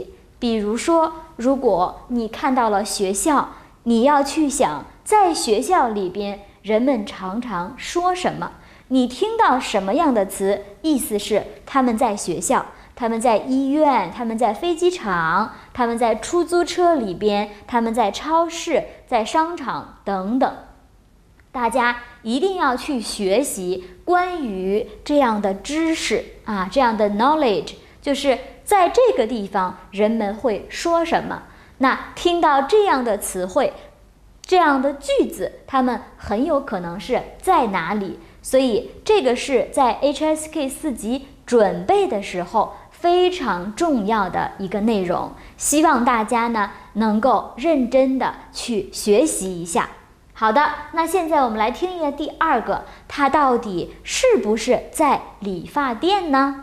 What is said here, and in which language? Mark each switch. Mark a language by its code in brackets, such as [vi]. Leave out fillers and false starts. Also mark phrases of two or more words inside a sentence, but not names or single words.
[zh] 比如說，如果你看到了學校，你要去想在學校裡邊人們常常說什麼，你聽到什麼樣的詞，意思是他們在學校，他們在醫院，他們在飛機場，他們在出租車裡邊，他們在超市，在商場等等。大家一定要去學習關於這樣的知識啊，這樣的 knowledge，就是在這個地方人們會說什麼。那聽到這樣的詞彙，這樣的句子，他們很有可能是在哪裡。所以這個是在 HSK 4 級準備的時候非常重要的一個內容，希望大家呢能夠認真的去學習一下。好的，那現在我們來聽一下第二個，它到底是不是在理髮店呢？